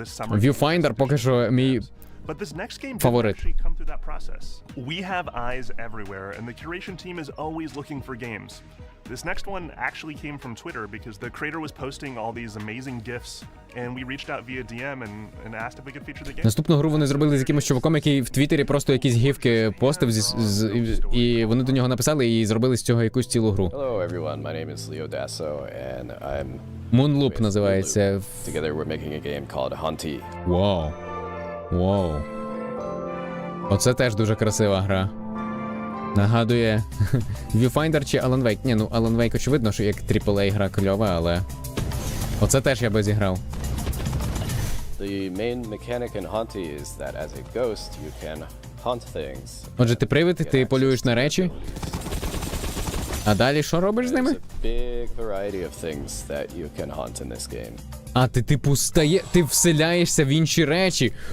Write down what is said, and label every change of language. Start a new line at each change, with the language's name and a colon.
Ukrainian: Viewfinder поки що мій
English: But this next game favorite. didn't actually come through that process. We have eyes everywhere, and the curation team is always looking for games. This next one actually came from Twitter because the creator was posting all these amazing GIFs, and we reached out via DM and asked if we could feature the game.
Ukrainian: Наступну гру вони зробили з якимось чуваком, який в Твіттері просто якісь гифки постив, і вони до нього написали і зробили з цього якусь цілу гру.
English: Hello everyone, my name is Leo Dasso, and I'm
Ukrainian: Moonloop називається.
English: Together we're making a game called Hunty.
Ukrainian: Вау. Вау. Оце теж дуже красива гра. Нагадує Viewfinder чи Alan Wake. Ні, ну Alan Wake очевидно, що як AAA гра кльова, але оце теж я би зіграв.
English: The main mechanic in Hunty is that as a ghost you can hunt things.
Ukrainian: Отже, ти привид, ти полюєш на речі. А далі що робиш з ними?
English: Big variety of things that you can hunt in this game.
Ukrainian: А ти типу ти вселяєшся в інші речі.